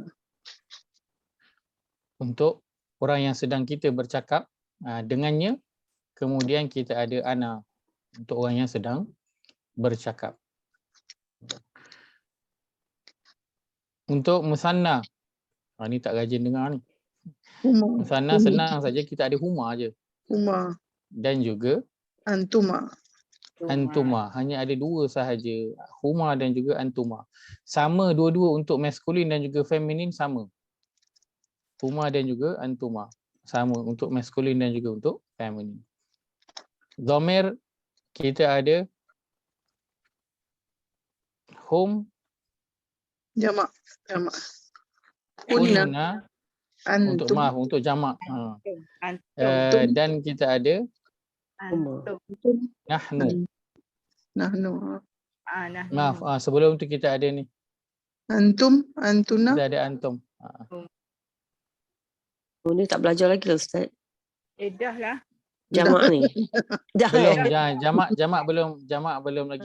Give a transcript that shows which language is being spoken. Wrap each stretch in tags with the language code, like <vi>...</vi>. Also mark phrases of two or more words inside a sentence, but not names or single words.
<ms>Untuk orang yang sedang kita bercakap dengannya. Kemudian kita ada ana untuk orang yang sedang bercakap. Untuk musanna, ni tak rajin dengar ni.</ms> <ar>Huma.</ar> <ms>Musanna senang saja, kita ada huma aje.</ms> <ar>Huma.</ar> <ms>Dan juga</ms> <ar>Antuma.</ar> <ms>antuma, hanya ada 2 sahaja, huma dan juga antuma. Sama dua-dua untuk maskulin dan juga feminin, sama. Huma dan juga antuma sama untuk maskulin dan juga untuk feminin. Dhamir kita ada hum, Jamak. Kunna.</ms> <ar>kunna, Antum.</ar> <ms>untuk jamak.</ms> <ar>Antum.</ar> <ms>Dan kita ada</ms> <ar>Antum. nahnu. Nahnu. Nah.</ar> <ms>Maaf, sebelum tu kita ada ni,</ms> <ar>Antum. Antuna.</ar> <ms>kita ada antum. Oh, ni tak belajar lagi lah Ustaz. Dah lah. Jamak ni. Dah Belum, jamak belum lagi.</ms>